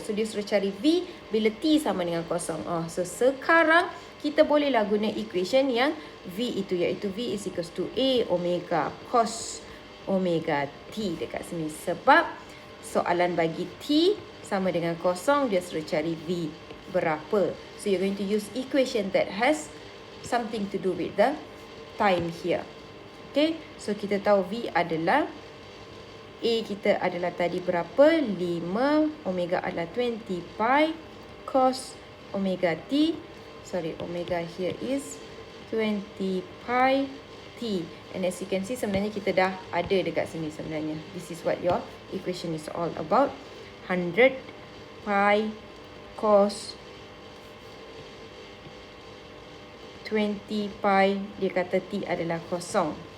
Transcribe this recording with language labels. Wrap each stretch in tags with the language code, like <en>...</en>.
<ms>So, dia suruh cari V bila T sama dengan kosong. So, sekarang kita bolehlah guna equation yang V itu, iaitu</ms> <en>V is equals to A omega cos omega T</en> <ms>dekat sini. Sebab soalan bagi T sama dengan kosong, dia suruh cari V berapa.</ms> <en>So, you're going to use equation that has something to do with the time here.</en> <ms>Okay, so kita tahu V adalah, A kita adalah tadi berapa? 5, omega adalah 20 pi, cos omega T,</ms> <en>omega here is 20 pi T. And as you can see,</en> <ms>sebenarnya kita dah ada dekat sini sebenarnya.</ms> <en>This is what your equation is all about.</en> <ms>100 pi cos 20 pi, dia kata T adalah kosong.</ms>